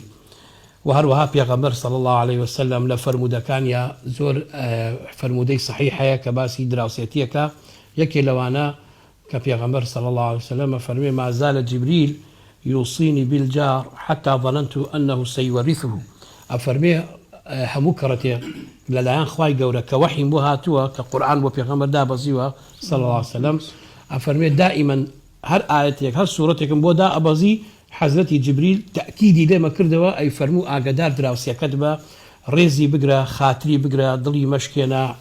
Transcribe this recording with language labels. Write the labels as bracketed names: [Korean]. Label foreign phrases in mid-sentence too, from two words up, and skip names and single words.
[Central Kurdish] و هەروەها پێغەمبەر [Arabic] صلی الله عليه وسلم [Central Kurdish] لە فەرمودەکانیا زۆر فەرمودەی صحیح هەیە کە باسی دراوسێتیەکە. یەکێ لەوانە کە پێغەمبەر [Arabic] صلی الله عليه وسلم [Central Kurdish] فەرمێ [Arabic] ما زال جبريل يوصيني بالجار حتى ظننت أنه سيورثه. [Central Kurdish] ئەفەرمێ هەموو کەڕەتێ لەلایەن خوای گەورە کە وحیم بۆ هاتووە کە قورئان بۆ پێغەمبەر دابەزیوە [Arabic] صلی الله عليه وسلم، [Central Kurdish] ئەفەرمێ دائما هەر ئاەتێک هەر سوورەتێکم بۆ دائەبەزی حەزرەتی جبریل تەکیدی لێمە کردەوە ئەی فەرموو ئاگدار دراوسێکەت بە ڕێزی بگرە، خاتری بگرە، دڵی مەشکێنە،